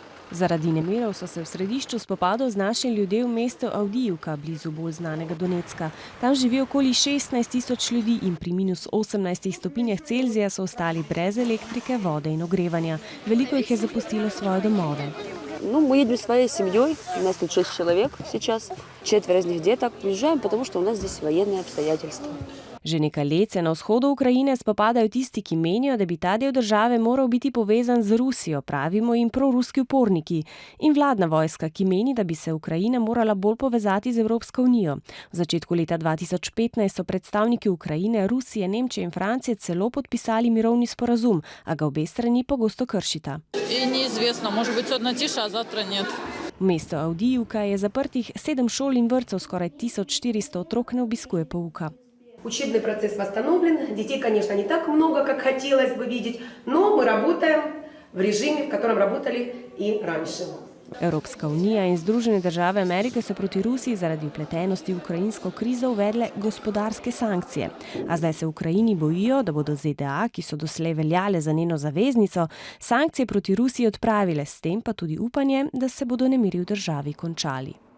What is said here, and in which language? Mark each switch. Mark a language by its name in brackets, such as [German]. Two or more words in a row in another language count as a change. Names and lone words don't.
[Slovenian] Zaradi nemirov so se v središču spopadov znašli ljudje v mestu Avdijivka, blizu bolj znanega Donecka. Tam živi okoli 16 000 ljudi in pri minus 18 stopinjah Celzija so ostali brez elektrike, vode in ogrevanja. Veliko jih je zapustilo svoje domove. [Russian] Мы едем своей семьей, у нас тут 6 человек сейчас, 4 из них деток. Уезжаем, потому что у нас здесь военные обстоятельства. [Slovenian] Že nekaj let se na vzhodu Ukrajine spopadajo tisti, ki menijo, da bi ta del države moral biti povezan z Rusijo, pravimo jim proruski uporniki, in vladna vojska, ki meni, da bi se Ukrajina morala bolj povezati z Evropsko unijo. V začetku leta 2015 so predstavniki Ukrajine, Rusije, Nemčije in Francije celo podpisali mirovni sporazum, a ga obe strani pogosto kršita. V mestu Avdijivka je zaprtih 7 šol in vrtcev, skoraj 1400 otrok ne obiskuje pouka. [Russian] Учебный процесс восстановлен. Детей, конечно, не так много, как хотелось бы видеть, но мы работаем в режиме, в котором работали и раньше. [Slovenian] Evropska unija in Združene države Amerike so proti Rusiji zaradi vpletenosti v ukrajinsko krizo uvedle gospodarske sankcije. A zdaj se v Ukrajini bojijo, da bodo ZDA, ki so doslej veljale za njeno zaveznico, sankcije proti Rusiji odpravile, s tem pa tudi upanje, da se bodo nemiri v državi končali.